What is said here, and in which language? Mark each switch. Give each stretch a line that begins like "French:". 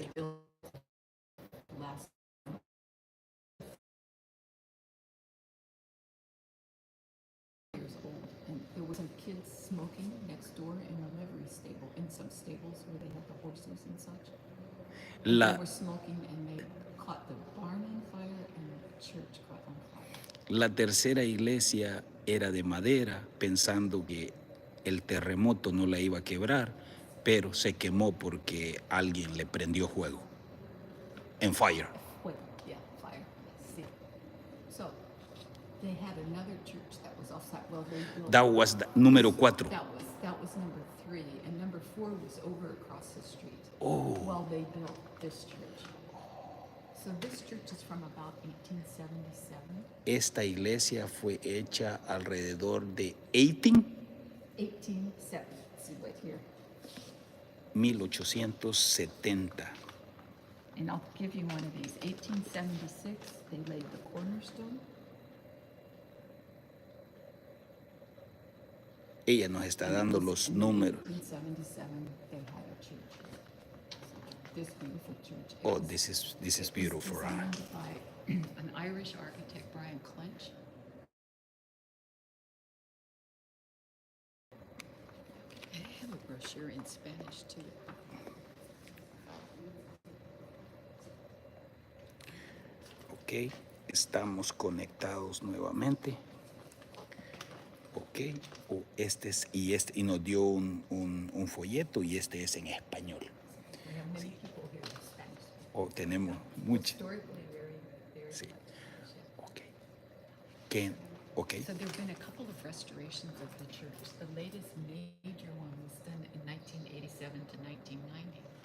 English: they built last years old, and there were some kids smoking next door in a livery stable, in some stables where they had the horses and such. They were smoking, and they caught the barn on fire, and the church caught on fire.
Spanish: La tercera iglesia era de madera, pensando que el terremoto no la iba a quebrar, pero se quemó porque alguien le prendió fuego. En fire.
English: Well, yeah, fire. See. So they had another church that was offsite. Well, they built. That was número 4. That was number 3, and number 4 was over across the street. Oh. While they built this church. So this church is from about 1877.
Spanish: Esta iglesia fue hecha alrededor de 1870.
English: 1870. See right here. 1870. And I'll give you one of these. 1876, they laid the cornerstone.
Spanish: Ella nos está
English: And it
Spanish: dando
English: was
Spanish: los
English: in
Spanish: números.
English: 1877, they had a church. This beautiful church. Oh, this is beautiful. It was designed by an Irish architect, Brian Clench. I have a brochure in Spanish too.
Spanish: Ok, estamos conectados nuevamente. Ok, y nos dio un folleto y este es en español.
English: We have many people here in Spanish.
Spanish: Oh, tenemos mucho.
English: Historically very
Spanish: Sí.
English: much Spanish, yeah.
Spanish: Ok. ¿Qué? Ok.
English: So there have been a couple of restorations of the church. The latest major one was done in 1987 to 1990.